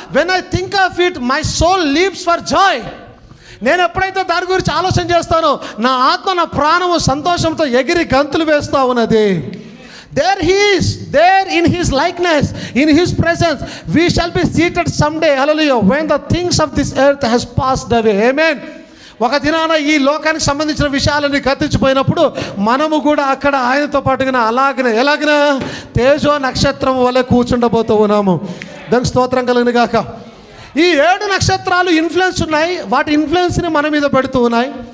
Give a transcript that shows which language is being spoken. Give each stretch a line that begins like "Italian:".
English: When I think of it my soul leaps for joy.
Telugu: నేను ఎప్పుడైతే దాని గురించి ఆలోచన చేస్తానో నా ఆత్మ, నా ప్రాణము సంతోషంతో ఎగిరి గంతులు వేస్తూ ఉన్నది.
English: There in his likeness, in his presence, we shall be seated someday, hallelujah, when the things of this earth has passed away. Amen.
Telugu: ఒక దినాన ఈ లోకానికి సంబంధించిన విషయాలన్నీ గతించిపోయినప్పుడు మనము కూడా అక్కడ ఆయనతో పాటుగా ఎలాగనే తేజో నక్షత్రం వల్ల కూర్చుండబోతూ ఉన్నాము. దానికి స్తోత్రం కలిగిన గాక. ఈ 7 నక్షత్రాలు ఇన్ఫ్లుయెన్స్ ఉన్నాయి, వాటి ఇన్ఫ్లుయెన్స్ని మన మీద పెడుతూ ఉన్నాయి.